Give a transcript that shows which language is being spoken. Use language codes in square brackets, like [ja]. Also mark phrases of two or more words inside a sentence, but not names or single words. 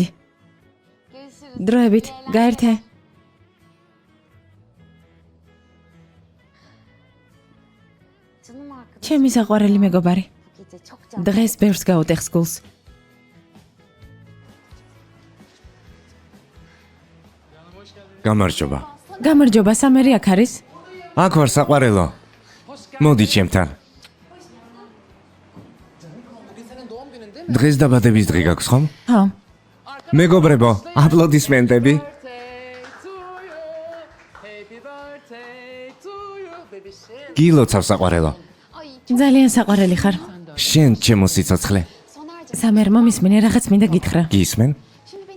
[tr] Görüşürüz. [ka] დროებით, გაერთე. [tr] Canım arkadaşım. [ka] ჩემი საყვარელი მეგობარი. [tr] Bu gece çok can. [ka] დღეს ბევრს გაუტეხს გულს. გამარჯობა. გამარჯობა, სამერი აქ არის? აქ ვარ საყვარელო. მოდი ჩემთან. დღეს დაბადების დღე გაქვს ხომ? ხო. მეგობრებო, აპლოდისმენტები. გილოცავ საყვარელო. ძალიან საყვარელი ხარ. შენ ჩემო სიცოცხლე. [tr] Soner'cim. [ka] სამერ მომისმინე რაღაც მინდა გითხრა. გისმენ? [tr] Şimdi benim